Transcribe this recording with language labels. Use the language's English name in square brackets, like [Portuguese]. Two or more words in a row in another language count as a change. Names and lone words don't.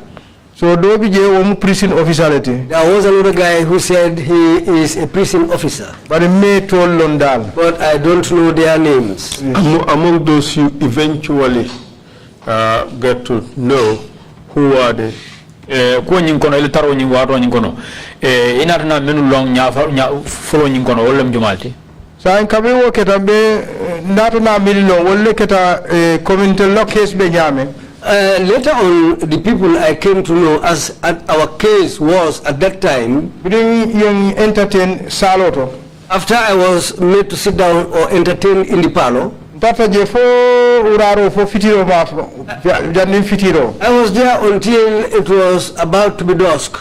[English] So prison officer. There was another guy who said he is a prison officer. But I don't know their names. Among those you eventually get to know, who are they? [Mandingo] Ko nyin kono ele taro nyin waro nyin kono inarna menu long nya folo nyin kono wollem jumalti sa en kabe wo keta be nato na mililo wolle keta [English] community law case [Mandingo] be nyame. [English] Later on, the people I came to know, as our case was at that time, after I was made to sit down or entertain in the parlor, I was there until it was about to be dusk.